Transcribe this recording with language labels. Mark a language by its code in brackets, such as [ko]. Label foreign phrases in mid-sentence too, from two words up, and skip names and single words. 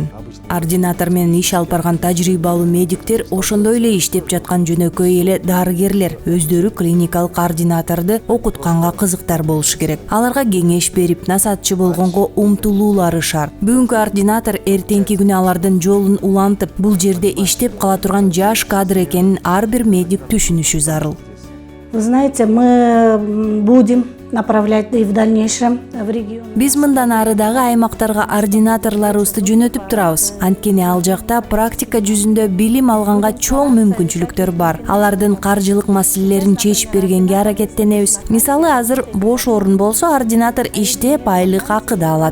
[ky] Ординатор менен иш алып барган тажрыйбалуу медиктер ошондой эле иштеп жаткан жөнөкөй эле дарыгерлер өздөрү клиникалык ординаторду окутканга кызыктар болушу керек. Аларга кеңеш берип, насаатчы болгонго умтулуулары шарт. Бүгүнкү ординатор эртеңки күнү алардын жолун улантып, бул жерде иштеп кала турган жаш кадр экенин ар бир медик түшүнүшү зарыл. [ru] Вы знаете, мы будем направлять и в дальнейшем в регион. [ky] Биз мындан ары дагы аймактарга ординаторлорубузду жөнөтүп турабыз. Анткени ал жакта практика жүзүндө билим алганга чоң мүмкүнчүлүктөр бар. Алардын каржылык маселелерин чечип бергенге аракеттенебиз. Мисалы, азыр бош орун болсо ординатор иштеп айлык акы да алат.